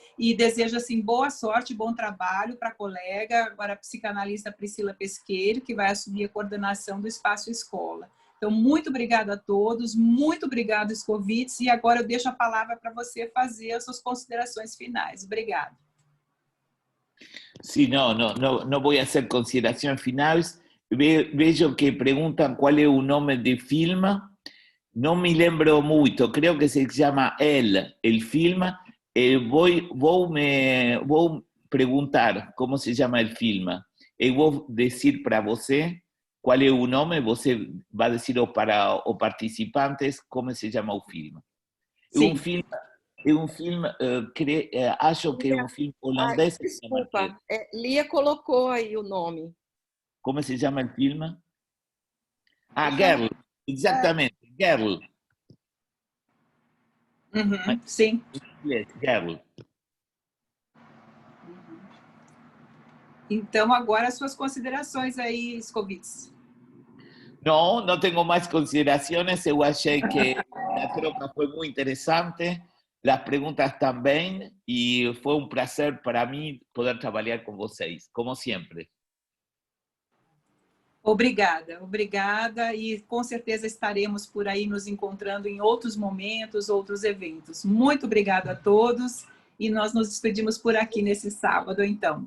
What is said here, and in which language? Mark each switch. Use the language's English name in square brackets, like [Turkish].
[Portuguese] E desejo, assim, boa sorte, bom trabalho para a colega, agora a psicanalista Priscila Pesqueiro, que vai assumir a coordenação do espaço escola. Então, muito obrigada a todos, muito obrigado, Scovitz, e agora eu deixo a palavra para você fazer as suas considerações finais. Obrigada. [Spanish] Sí, no voy a hacer consideraciones finales. Veo que preguntan cuál es el nombre del film. No me [Portuguese] lembro [Spanish] mucho, creo que se llama el film. Voy a preguntar cómo se llama el film. Y voy a decir [Portuguese] para você qual é o nome, você vai dizer para os participantes como se chama o filme. É um filme, acho que é um filme holandês. Desculpa, Lia colocou aí o nome. Como se chama o filme? Girl, exatamente, Girl. Sim. Girl. Então, agora as suas considerações aí, Scovitz. [Spanish] No tengo más consideraciones. Yo [Portuguese] achei [Spanish] que la [Portuguese] troca [Spanish] fue muy interesante, las preguntas también, y fue un placer para mí poder trabajar con [Portuguese] vocês, [Spanish] como siempre. [Portuguese] Obrigada, obrigada, e com certeza estaremos por aí nos encontrando em outros momentos, outros eventos. Muito obrigada a todos, e nós nos despedimos por aqui nesse sábado, então.